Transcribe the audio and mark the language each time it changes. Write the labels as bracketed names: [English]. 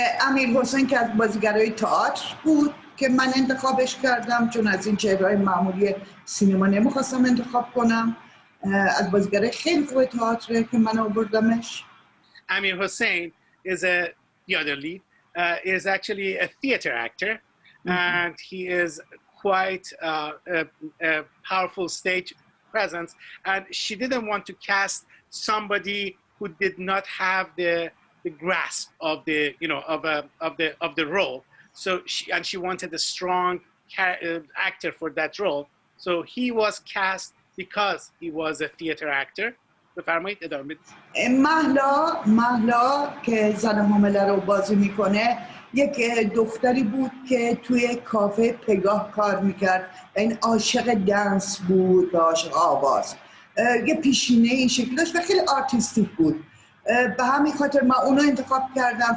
[Persian] امیر حسین که از بازیگرای تئاتر بود که من انتخابش کردم، چون از این چهره‌های معمولی سینما نمیخواستم انتخاب کنم. از بازیگرای خیلی خوب تئاتر که من آوردمش. [English] Amir Hussain is a the other lead, is actually a theater actor, and he is quite a powerful stage presence. And she didn't want to cast somebody who did not have the grasp of the of the role. So she wanted a strong actor for that role. So he was cast because he was a theater actor. [Persian] بفرمایید ادامه بدید. مهلا که زن حامله رو بازی میکنه یک دختری بود که توی کافه پگاه کار میکرد و این عاشق دنس بود و عاشق آواز. یه پیشینه این شکلی داشت و خیلی آرتیستیک بود. به همین خاطر من اونو انتخاب کردم.